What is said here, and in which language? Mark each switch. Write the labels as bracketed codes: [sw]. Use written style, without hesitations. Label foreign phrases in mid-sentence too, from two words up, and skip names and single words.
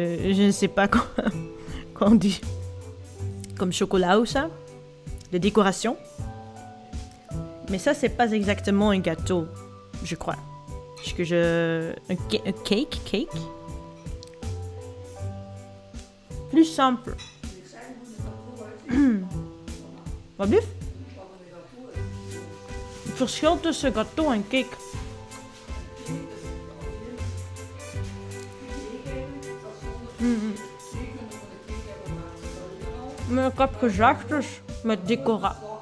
[fr] Je ne sais pas quoi on dit. comme chocolat ou ça, de décoration. Mais ça, c'est pas exactement un gâteau, je crois. Un cake? Plus simple. [nl] Wat lief? Het verschil tussen gâteau en cake. Maar ik heb gezegd dus met decora.